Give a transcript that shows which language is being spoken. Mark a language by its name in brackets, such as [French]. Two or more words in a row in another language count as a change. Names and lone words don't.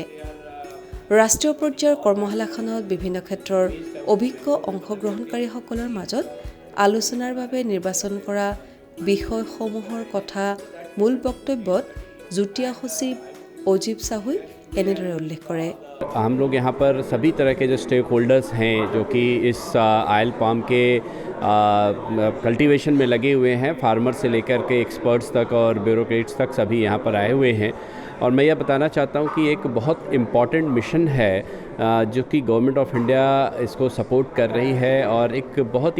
[Assamese] ৰাষ্ট্ৰীয় পৰ্যায়ৰ কৰ্মশালাখনত বিভিন্ন ক্ষেত্ৰৰ অভিজ্ঞ অংশগ্ৰহণকাৰীসকলৰ মাজত আলোচনাৰ বাবে নিৰ্বাচন কৰা বিষয়সমূহৰ কথা মূল বক্তব্যত যুটীয়া সচিব অজিত চাহুই এনেদৰে উল্লেখ কৰে. [Hindi] हम लोग यहाँ पर सभी तरह के जो [English] stake holders [Hindi] हैं जो कि इस [English] oil palm [Hindi] के कल्टीवेशन में लगे हुए हैं, फार्मर से लेकर के एक्सपर्ट्स तक और ब्यूरोक्रेट्स तक सभी यहाँ पर आए हुए हैं. और मैं यह बताना चाहता हूँ कि एक बहुत [English] important mission [Hindi] है जो कि [English] Government of India [Hindi] इसको सपोर्ट कर रही है और एक बहुत ही